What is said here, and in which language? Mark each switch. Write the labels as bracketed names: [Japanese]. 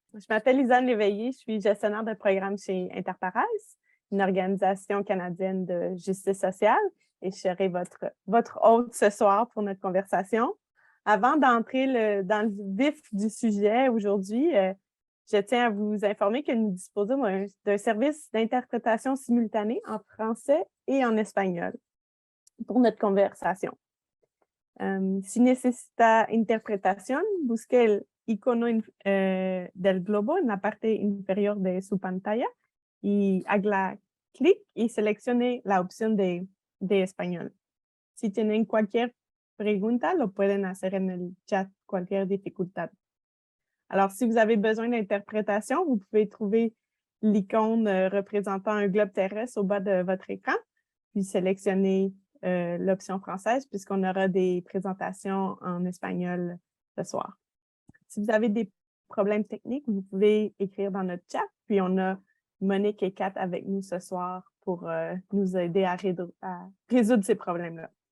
[French] Je m'appelle Lisanne Léveillé, je suis gestionnaire de programme chez Interpares, une organisation canadienne de justice sociale, et je serai votre hôte ce soir pour notre conversation. Avant d'entrer dans le vif du sujet aujourd'hui, je tiens à vous informer que nous disposons d'un service d'interprétation simultanée en français et en espagnol pour notre conversation. [Spanish] Si necesita interpretación, busque el icono del globo en la parte inferior de su pantalla y haga clic y seleccione la opción de español. Si tienen cualquier pregunta, lo pueden hacer en el chat, cualquier dificultad. [French] Alors, si vous avez besoin d'interprétation, vous pouvez trouver l'icône représentant un globe terrestre au bas de votre écran, puis sélectionner l'option française puisqu'on aura des présentations en espagnol ce soir. Si vous avez des problèmes techniques, vous pouvez écrire dans notre chat, puis on a Monique et Kat avec nous ce soir pour nous aider à résoudre ces problèmes-là.